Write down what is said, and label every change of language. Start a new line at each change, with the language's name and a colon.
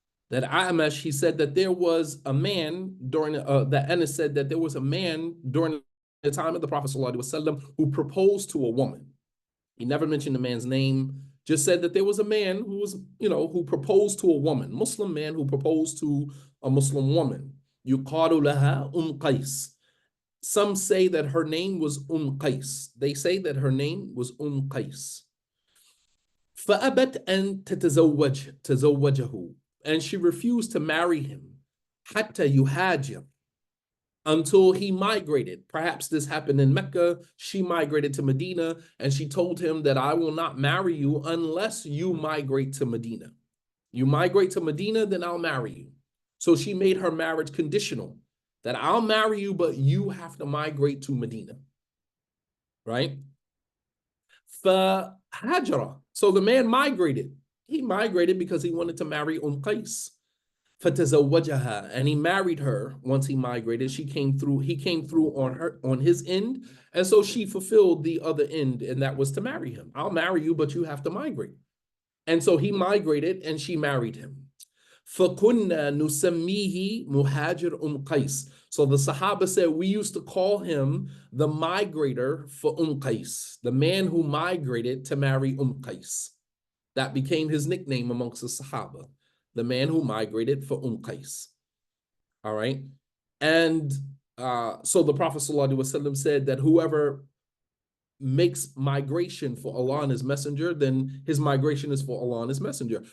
English: That A'mash, he said that there was a man during, that Anas said that there was a man during the time of the Prophet ﷺ who proposed to a woman. He never mentioned the man's name, just said that there was a man who was, who proposed to a woman, Muslim man who proposed to a Muslim woman.
Arabic: يُقَالُ لَهَا Qais.
English: Some say that her name was Qais. They say that her name was Qais.
Arabic: فَأَبَتْ أَن تَتَزَوَّجَهُ.
English: And she refused to marry him.
Arabic: حَتَّى يُهَاجِرْ.
English: Until he migrated. Perhaps this happened in Mecca. She migrated to Medina, and she told him that I will not marry you unless you migrate to Medina. You migrate to Medina, then I'll marry you. So she made her marriage conditional, that I'll marry you, but you have to migrate to Medina. Right?
Arabic: فَهَاجَرَ.
English: So the man migrated. He migrated because he wanted to marry Qais.
Arabic: فَتَزَوَّجَهَا,
English: and he married her once he migrated. He came through on his end, and so she fulfilled the other end, and that was to marry him. I'll marry you, but you have to migrate. And so he migrated and she married him.
Arabic: فَكُنَّا نُسَمِّيهِ مُهَاجِرْ Qais.
English: So the Sahaba said, we used to call him the migrator for Qais, the man who migrated to marry Qais. That became his nickname amongst the Sahaba, the man who migrated for Qais. All right. And so the Prophet ﷺ said that whoever makes migration for Allah and his messenger, then his migration is for Allah and his messenger.